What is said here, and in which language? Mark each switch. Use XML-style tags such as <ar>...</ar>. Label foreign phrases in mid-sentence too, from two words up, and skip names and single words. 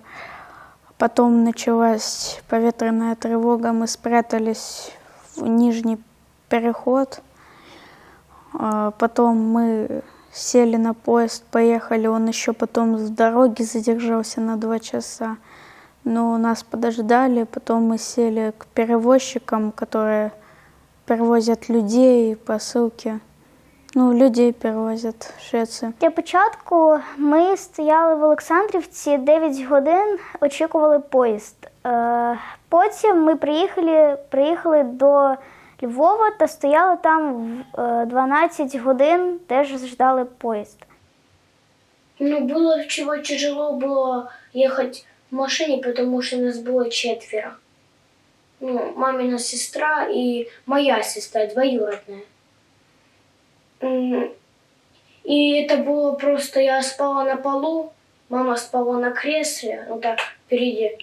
<ru>Потом началась повітряна тревога, мы спрятались в нижний переход. Потом мы сели на поезд, поехали, он еще потом в дороге задержался на 2 часа. Но нас подождали, потом мы сели к перевозчикам, которые перевозять людей, посилки.</ru> <uk>Людей перевозять в Швецію. Для початку ми стояли в Олександрівці 9 годин, очікували поїзд. Потім ми приїхали до Львова та стояли там 12 годин, теж ждали поїзд.</uk> <ru>Было чего тяжело было ехать в машине, потому что нас было 4. Мамина сестра и моя сестра, двоюродная. И это было просто, я спала на полу, мама спала на кресле, так, впереди.</ru>